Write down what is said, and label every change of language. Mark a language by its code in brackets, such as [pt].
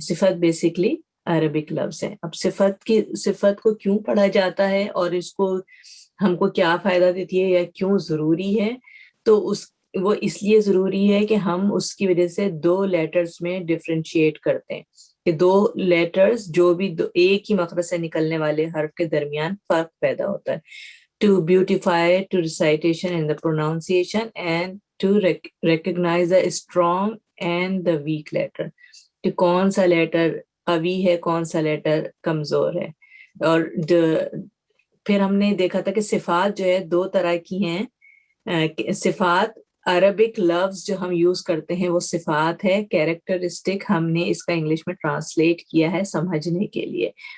[ur] صفت basically Arabic لفظ ہے. اب صفت کو کیوں پڑھا جاتا ہے اور اس کو ہم کو کیا فائدہ دیتی ہے یا کیوں ضروری ہے, تو وہ اس لیے ضروری ہے کہ ہم اس کی وجہ سے 2 لیٹرز میں ڈفرینشیٹ کرتے ہیں کہ 2 لیٹرز جو بھی ایک ہی مخرج سے نکلنے والے حرف کے درمیان فرق پیدا ہوتا ہے. [en] To beautify, to recitation and the pronunciation, and to recognize the strong and the weak letter. [ur] کہ کون سا لیٹر قوی ہے, کون سا لیٹر کمزور ہے. اور پھر ہم نے دیکھا تھا کہ صفات جو ہے 2 طرح کی ہیں. صفات عربک لفظ جو ہم یوز کرتے ہیں وہ صفات ہے. کیریکٹرسٹک ہم نے اس کا انگلش میں ٹرانسلیٹ کیا ہے سمجھنے کے لیے.